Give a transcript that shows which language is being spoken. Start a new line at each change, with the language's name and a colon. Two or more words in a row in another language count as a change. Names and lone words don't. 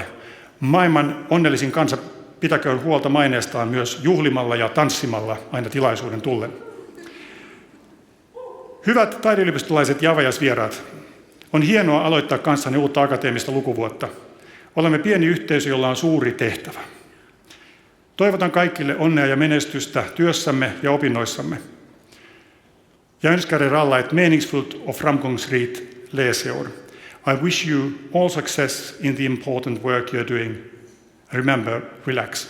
Finnish: Maailman onnellisin kansa pitäköön huolta maineestaan myös juhlimalla ja tanssimalla aina tilaisuuden tullen. Hyvät taideylioppilaiset ja avajaisvieraat, on hienoa aloittaa kanssanne uutta akateemista lukuvuotta. Olemme pieni yhteisö, jolla on suuri tehtävä. Toivotan kaikille onnea ja menestystä työssämme ja opinnoissamme.
Swedish: Jag önskar er alla ett meningsfullt och framgångsrikt läsår.
English: I wish you all success in the important work you're doing. Remember, relax.